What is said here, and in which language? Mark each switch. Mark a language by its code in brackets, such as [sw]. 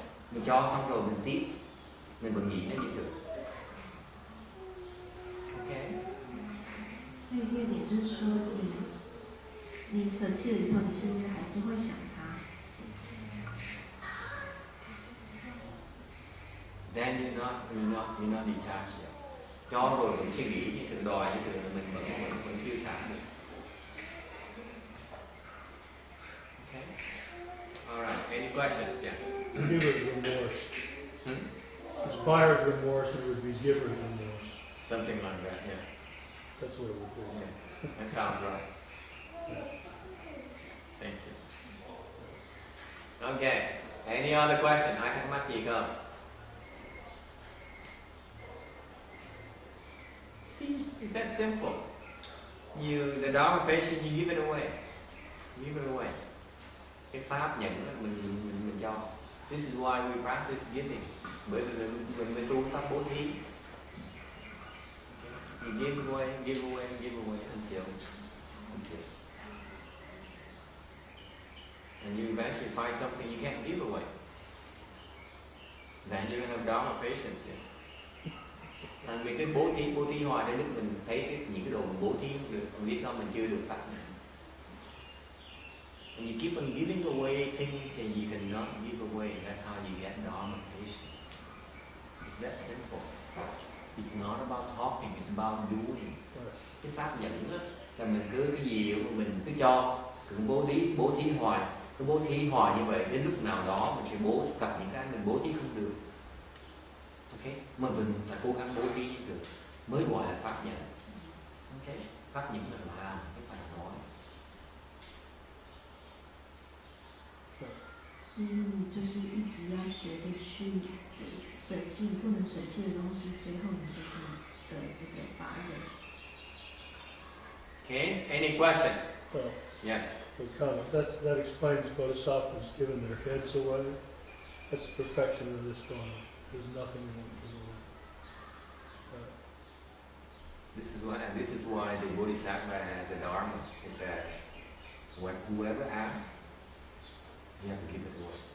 [vi] Mình cho xong rồi mình tiếp. Mình còn nghĩ nó như thường. [en] Okay. [zh] 所以第二点就是说，你舍弃了以后，你是不是还是会想它 [en] Then you're not detached yet. [vi] Cho rồi mình suy nghĩ như thường đòi như thường là mình vẫn chưa xả được. [en] Okay. Alright. Any questions? Yes. Giver's remorse. It's buyer's remorse, it would be giver's remorse. Something like that, yeah. That's what it would be. Yeah. That sounds right. Thank you. Okay. Any other question? [vi] Ai thắc mắc gì không? [en] See, it's that simple. The Dharma patient, you give it away. Give it away. [vi] Cái pháp nhận đó, mình cho. [en] This is why we practice giving. [vi] Bởi vì mình tu pháp bố thí. [en] You give away until. And you eventually find something you can't give away. Then and you don't have Dharma patience yet. [vi] Thành vì cái bố thí hoài đến lúc mình thấy những cái đồ mình bố thí không được, mình biết không, mình chưa được phát nhận. [en] And you keep on giving away things and you cannot give away, and that's how you get Dharma patience. It's that simple. It's not about talking, it's about doing. [vi] Cái pháp nhẫn á, là mình cứ cái gì mà mình cứ cho, cứ bố thí hoài, cứ bố thí hoài như vậy, đến lúc nào đó mình sẽ gặp những cái mình bố thí không được. Ok, mà mình phải cố gắng bố thí được mới gọi là pháp nhẫn. Ok, pháp nhẫn là làm, chứ không phải là nói. [zh] 所以你就是一直要学着去舍弃不能舍弃的东西，最后你就可以得这个法忍。 [en] Okay, any questions? Well, Yes. that explains bodhisattvas giving their heads away. That's the perfection of this Dharma. There's nothing wrong with it. This is why the Bodhisattva has a Dharma. It says, whoever asks, you have to give it away.